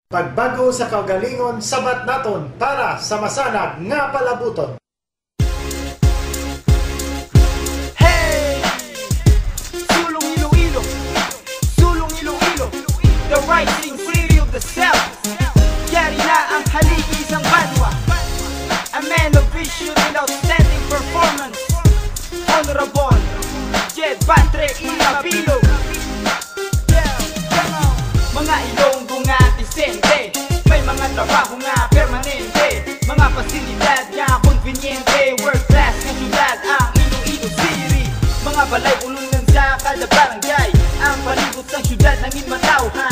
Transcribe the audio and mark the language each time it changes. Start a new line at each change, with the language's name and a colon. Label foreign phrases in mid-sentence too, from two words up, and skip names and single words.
Hiligaynon: Pagbago sa kaugalingon sabat naton para sa masanag nga palabuton. Hey! Sulong Iloilo, Sulong Iloilo,
English: the rising city of the south.
Hiligaynon: Yari na ang haligi isang banwa,
English: a man of vision and outstanding performance. Honorable Jed Patre Ilapilo.
Hiligaynon: Mga Ilonggo nga disente, may mga trabaho nga permanente, mga pasilidad nga konvenyente,
English: world class
Hiligaynon: nga syudad ang Iloilo City. Mga balay ulungan sa kada barangay, ang palibot sa syudad nangin matawhay.